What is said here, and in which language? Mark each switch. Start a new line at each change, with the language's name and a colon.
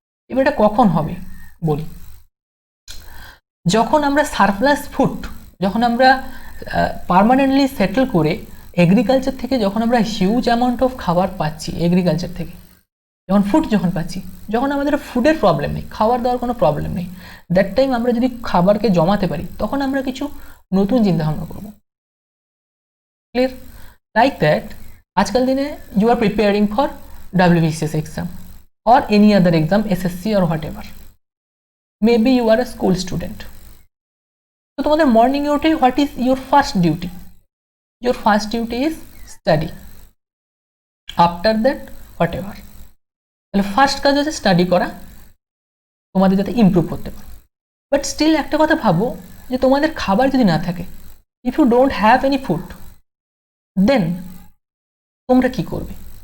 Bangla: এবার এটা কখন হবে বলি, যখন আমরা সারপ্লাস ফুড, যখন আমরা পার্মানেন্টলি সেটেল করে এগ্রিকালচার থেকে যখন আমরা হিউজ অ্যামাউন্ট অফ খাবার পাচ্ছি, এগ্রিকালচার থেকে যখন পাচ্ছি, যখন আমাদের ফুডের প্রবলেম নেই, খাবার দাওয়ার কোনো প্রবলেম নেই, দ্যাট টাইম আমরা যদি খাবারকে জমাতে পারি তখন আমরা কিছু নতুন চিন্তাভাবনা করবো।
English: Clear? Like that
Bangla: আজকাল দিনে
English: You are preparing for WBCS exam or any other exam, SSC or whatever. Maybe you are a school student. So
Bangla: তোমাদের মর্নিং এ উঠে
English: What is your first duty? Your first duty is study. After that whatever.
Bangla: তাহলে first কাজ হচ্ছে study করা, তোমাদের যাতে improve করতে পারো। বাট স্টিল একটা কথা ভাবো যে তোমাদের খাবার যদি না থাকে,
English: if you don't have any food, then
Bangla: তোমরা কি করবে?